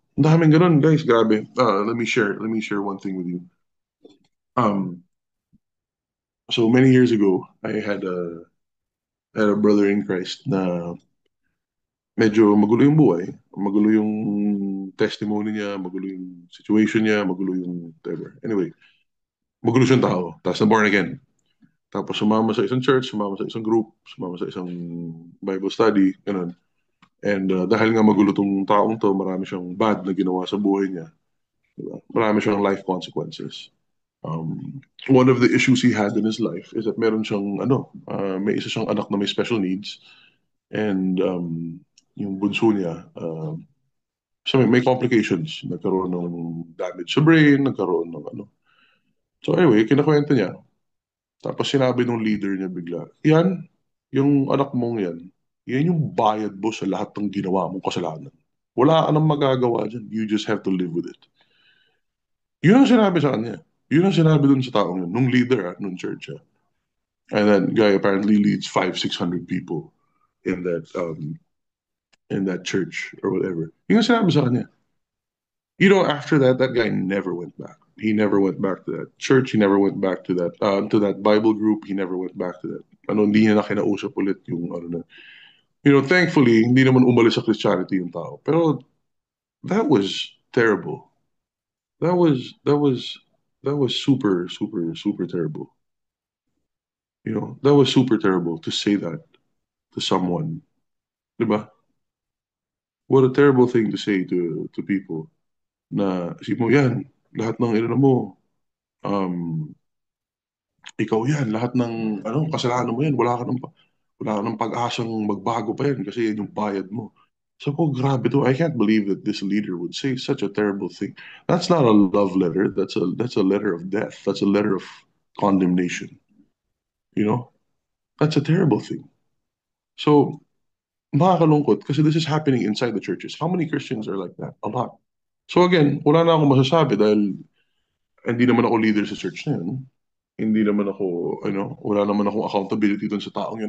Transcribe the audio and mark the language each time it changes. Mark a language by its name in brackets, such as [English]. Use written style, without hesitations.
[English] Ang daming ganun, guys, grabe. Let me share one thing with you. [Filipino] Um, so many years ago, I had a brother in Christ na medyo magulo yung buhay, magulo yung testimony niya, magulo yung situation niya, magulo yung whatever. Anyway, magulo siyang tao. Tapos na born again. Tapos sumama sa isang church, sumama sa isang group, sumama sa isang Bible study, ganun. And dahil nga magulo tong taong to, marami siyang bad na ginawa sa buhay niya. Diba? Marami siyang life consequences. [English] One of the issues he had in his life is that meron siyang, may isa siyang anak na may special needs. [Filipino] And yung bunso niya, so may complications. Nagkaroon ng damage sa brain, nagkaroon ng ano. So anyway, kinakwento niya. Tapos sinabi ng leader niya bigla, yan, yung anak mong yan yung bayad mo sa lahat ng ginawa mong kasalanan. Wala ka nang magagawa dyan. [English] You just have to live with it. [Filipino] Yun ang sinabi sa kanya. Yun ang sinabi dun sa taong yun, nung leader, nung church. [English] And that guy apparently leads 500-600 people in that church or whatever. Yun ang sinabi sa kanya. After that, that guy never went back. He never went back to that church. He never went back to that Bible group. He never went back to that. [Filipino] Hindi niya na kinausap ulit yung ano na. Thankfully, hindi naman umalis sa Christianity yung tao. [English] Pero that was terrible. That was super, super, super terrible. That was super terrible to say that to someone. Diba? What a terrible thing to say to people. [Filipino] Na, isip mo, yan, lahat ng inano mo, um, ikaw yan, lahat ng kasalanan mo yan, wala ka ng pag-asang magbago pa yan kasi yan yung bayad mo. So, grabe to. [English] I can't believe that this leader would say such a terrible thing. That's not a love letter. That's a letter of death. That's a letter of condemnation. You know? That's a terrible thing. So, makakalungkot kasi this is happening inside the churches. How many Christians are like that? A lot. [Filipino] So again, wala na akong masasabi dahil hindi naman ako leader sa church na yun. Hindi naman ako, wala naman akong accountability dun sa taong yun.